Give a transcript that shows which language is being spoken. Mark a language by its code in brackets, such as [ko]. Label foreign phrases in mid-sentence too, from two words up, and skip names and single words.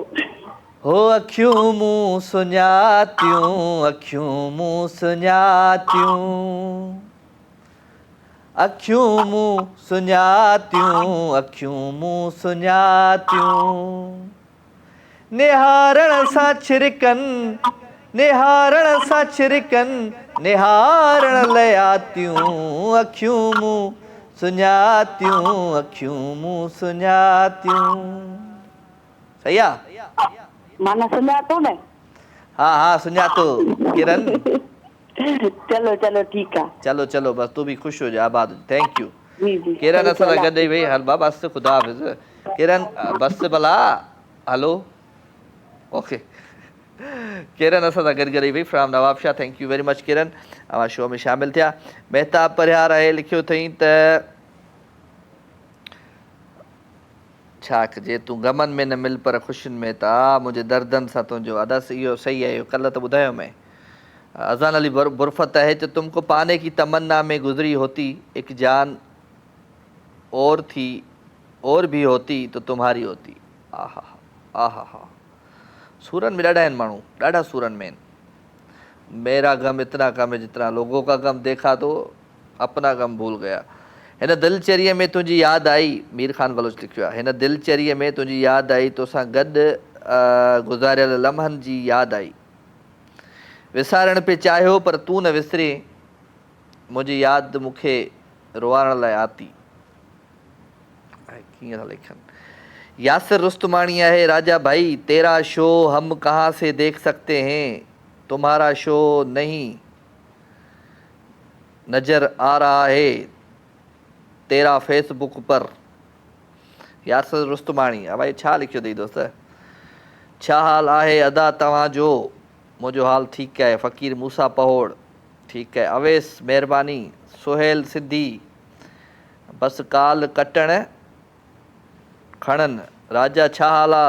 [sd] हो अखियूं मूं सुञातियूं, अखियूं मूं सुञातियूं, अखियूं मूं सुञातियूं, अखियूं मूं सुञातियूं, निहारण सां छिरकनि, निहारण सां छिरकनि, निहारण लयातियूं, अखियूं मूं सुञातियूं, अखियूं मूं सुञातियूं। सही आहे? माना सुञातो न? हा हा, सुञातो किरण। चलो चलो ठीकु आहे। [ur] چلو چلو، بس تو بھی خوش ہو جا، آباد. [en] Thank you किरण। [sd] असां सां गॾु वई हल बस, ख़ुदा हाफ़िज़ किरण। बस भला, हलो ओके। किरण असां सां गॾु गॾु वई फ्रॉम नवाबशाह। [en] Thank you very much [sd] किरण, अवां शो में शामिल थिया। महताब परिहार आहे लिखियो अथई त छा कजे, तूं गमन में न मिल पर ख़ुशियुनि में था, मुंहिंजे दर्दनि सां तुंहिंजो अदस। इहो सही आहे, इहो कल्ह त ॿुधायो मैं। [ur] اذان علی برفت ہے تو تم کو پانے کی تمنا میں گزری ہوتی، ایک جان اور تھی اور بھی ہوتی تو تمہاری ہوتی. [sd] आहा आहा हा, सूरन में ॾाढा आहिनि माण्हू, ॾाढा सूरन में आहिनि। [ur] میرا غم اتنا کم ہے جتنا لوگوں کا غم دیکھا تو اپنا غم بھول گیا. [sd] हिन दिलचरीअ में तुंहिंजी यादि आई, मीर ख़ान बलोच लिखियो आहे, हिन दिलचरीअ में तुंहिंजी यादि आई, तोसां गॾु गुज़ारियल लम्हनि जी यादि आई। विसारण पे चाहियो पर तूं न विसरे, मुंहिंजी यादि मूंखे रुआण लाइ आती। कीअं था लिखनि। यासिर रुस्तमानी आहे, [ur] راجہ بھائی تیرا شو ہم کہاں سے دیکھ سکتے ہیں، تمہارا شو نہیں نظر آ رہا ہے تیرا فیس بک پر. [sd] यासिर रुस्तमानी। भाई छा लिखियो अथई दोस्त? छा हाल आहे अदा तव्हांजो? मुंहिंजो हाल ठीकु आहे। फ़कीर मूसा पहोड़ ठीकु आहे। अवेस महिरबानी। सुहेल सिद्धी बसि काल कटण खणनि। राजा छा हाल आहे?